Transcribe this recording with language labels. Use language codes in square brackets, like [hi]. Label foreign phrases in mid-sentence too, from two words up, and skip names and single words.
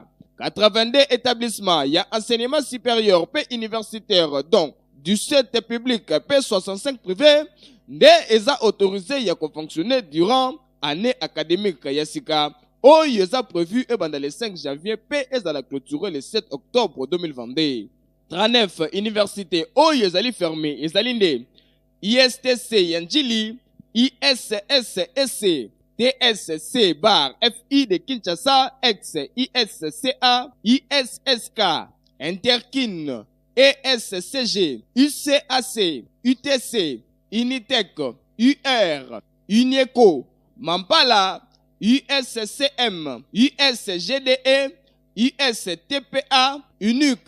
[fr] 82 établissements ya enseignement supérieur pe universitaire dont 17 publics pe 65 privés [ln] nde eza [fr] autorisé ya fonctionner durant année académique [ln] ya sika oyo eza [fr] prévu ebanda le 5 janvier [ln] pe ezala [fr] clôturé le 7 octobre 2022. [ln] 39 universités oyo ezali fermé ezali nde ISTC Yanjili, ISSSC, TSC bar FI de Kinshasa, ex-ISCA, ISSK, Interkin, ESCG, UCAC, UTC, Unitec, UR, UNIECO, Mampala, USCM, USGDE, USTPA, UNUC,